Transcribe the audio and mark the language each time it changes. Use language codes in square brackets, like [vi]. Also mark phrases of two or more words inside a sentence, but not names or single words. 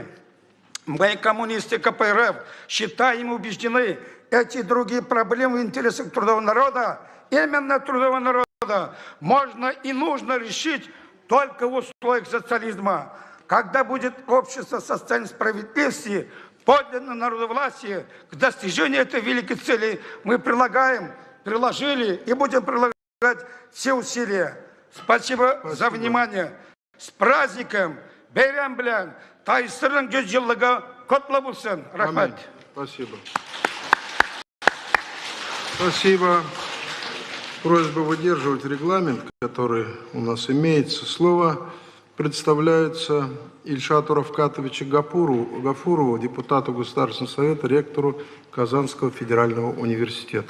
[ru] Мы, коммунисты КПРФ, считаем и убеждены, эти и другие проблемы в интересах трудового народа, именно трудового народа, можно и нужно решить только в условиях социализма. Когда будет общество социальной справедливости, подлинное народовластие, к достижению этой великой цели мы приложили и будем прилагать все усилия. Спасибо за внимание. С праздником! [tt] Бейрам белән Тайсырның 100 жыллыгы котлы булсын. Рахмет. [ru] Спасибо. Спасибо. Просьба выдерживать регламент, который у нас имеется. Слово представляется Ильшату Равкатовичу Гафурову, депутату Государственного совета, ректору Казанского федерального университета.